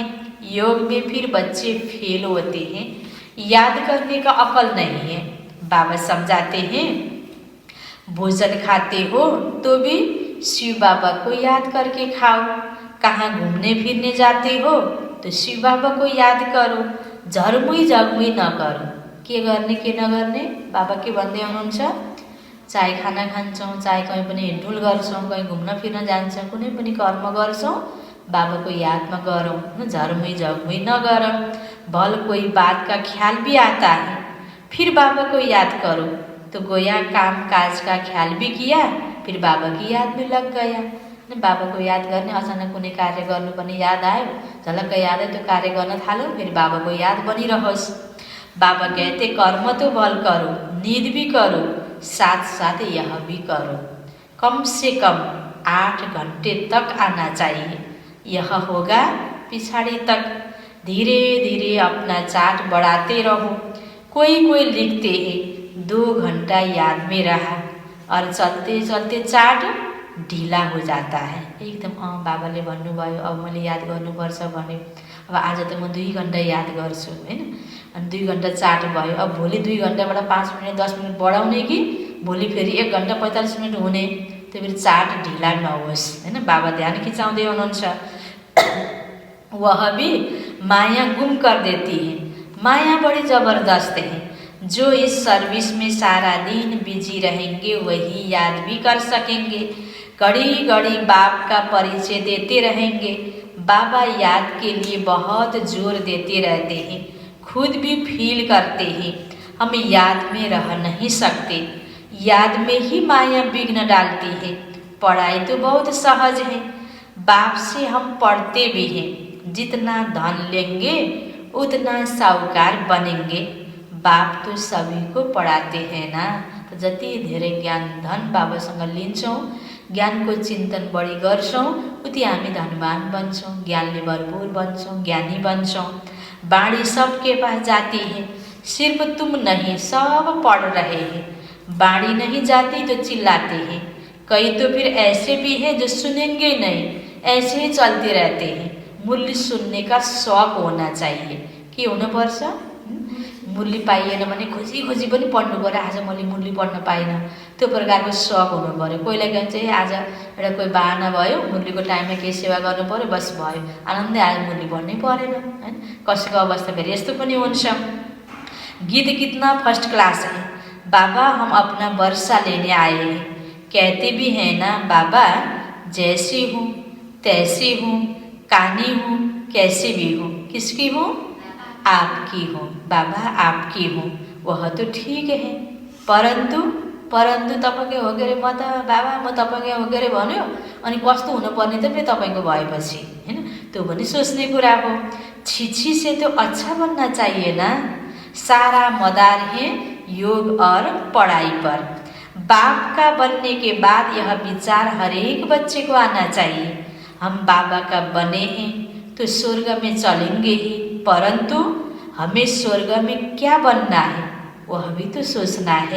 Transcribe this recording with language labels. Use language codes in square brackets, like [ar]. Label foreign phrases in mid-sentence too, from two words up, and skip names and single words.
[hi] योग में फिर बच्चे फेल होते हैं, याद करने का अकल नहीं है। बाबा समझाते हैं, भोजन खाते हो तो भी शिव बाबा को याद करके खाओ। कहाँ घूमने फिरने जाते हो तो शिव बाबा को याद करो, झरमुई झगमुई न करो। [ne] के गर्ने के नगर्ने बाबा के भन्दै हुनुहुन्छ। चाहे खाना खान्छौँ, चाहे कहीँ पनि हिँडडुल गर्छौँ, कहीँ घुम्न फिर्न जान्छौँ, कुनै पनि कर्म गर्छौँ, बाबाको यादमा गरौँ, न झरमुई झगमुई नगरौँ। [hi] भल कोई बात का ख्याल भी आता है, फिर बाबा को याद करो। तो गोया काम काज का ख्याल भी किया, फिर बाबा की याद में लग गया। [ne] बाबा को याद गर्ने, अचानक कुनै कार्य गर्नुपर्ने याद आयो, झलक्क याद आयो, त्यो कार्य गर्न थाल्यो, फिर बाबा को याद बनिरहोस्। [hi] बाबा कहते कर्म तो भल करो, नींद भी करो, साथ साथ यह भी करो। कम से कम 8 घंटे तक आना चाहिए। यह होगा पिछाड़ी तक। धीरे धीरे अपना चार्ट बढ़ाते रहो। कोई कोई लिखते हैं 2 घंटा याद में रहा और चलते चलते चार्ट ढिला हो जाता है। [ne] एकदम बाबाले भन्नुभयो अब मैले याद गर्नुपर्छ भने अब आज त म 2 घन्टा याद गर्छु हैन। अनि 2 घन्टा चार्ट भयो, अब भोलि 2 घन्टाबाट 5 मिनट 10 मिनट बढाउने कि भोलि फेरि 1 घन्टा 45 मिनट हुने, त्यो फेरि चार्ट ढिला नहोस् हैन। बाबा ध्यान खिचाउँदै हुनुहुन्छ। [hi] वह भी माया गुम कर देती है। माया बड़ी ज़बरदस्त है। जो इस सर्विस में सारा दिन बिजी रहेंगे वही याद भी कर सकेंगे। घड़ी घड़ी बाप का परिचय देते रहेंगे। बाबा याद के लिए बहुत जोर देते रहते हैं, खुद भी फील करते हैं हम याद में रह नहीं सकते। याद में ही माया विघ्न डालती है। पढ़ाई तो बहुत सहज है, बाप से हम पढ़ते भी हैं। जितना धन लेंगे उतना साहूकार बनेंगे। बाप तो सभी को पढ़ाते हैं ना। [ne] तो जति धेरै ज्ञान धन बाबासँग लिन्छौँ, ज्ञानको चिन्तन बढी गर्छौँ, उति हामी धनवान बन्छौँ, ज्ञानले भरपूर बन्छौँ, ज्ञानी बन्छौँ। [hi] बाणी सबके पास जाती है, सिर्फ तुम नहीं, सब पढ़ रहे हैं। बाणी नहीं जाती तो चिल्लाते हैं। कई तो फिर ऐसे भी हैं जो सुनेंगे नहीं, ऐसे ही चलते रहते हैं। मूल्य सुनने का शौक होना चाहिए। [ne] के हुनुपर्छ? मूल्य पाइएन भने खोजी खोजी पनि पढ्नु पर्यो। आज मैले मूल्य पढ्न पाइनँ, त्यो प्रकारको शौक हुनु पर्यो। कोहीलाई के भन्छ आज एउटा कोही बहाना भयो, मूल्यको टाइममा केही सेवा गर्नु पर्यो, बस भयो, आनन्दै आज मूल्य पढ्नै परेन हैन। कसैको अवस्था फेरि यस्तो पनि हुन्छ। [hi] गीत कितना [en] first class [hi] है। बाबा हम अपना वर्षा लेने आए हैं। कहते भी हैं ना बाबा, जैसी हूँ तैसी हूँ, कानी हूँ कैसी भी हूँ। किसकी हूँ? आपकी हूँ। बाबा आपकी हूँ। वह तो ठीक है, [ne] परन्तु तपाईँकै हो के अरे, म त बाबा म तपाईँकै हो के अरे भन्यो, अनि कस्तो हुनुपर्ने त फेरि तपाईँको भएपछि, होइन? त्यो पनि सोच्ने कुरा हो। [hi] छिछि से तो अच्छा बनना चाहिए ना। सारा मदार है योग और पढ़ाई पर। बाप का बनने के बाद यह विचार हर एक बच्चे को आना चाहिए, हम बाबा का बने हैं तो स्वर्ग में चलेंगे ही, परंतु हमें स्वर्ग में क्या बनना है वह भी तो सोचना है।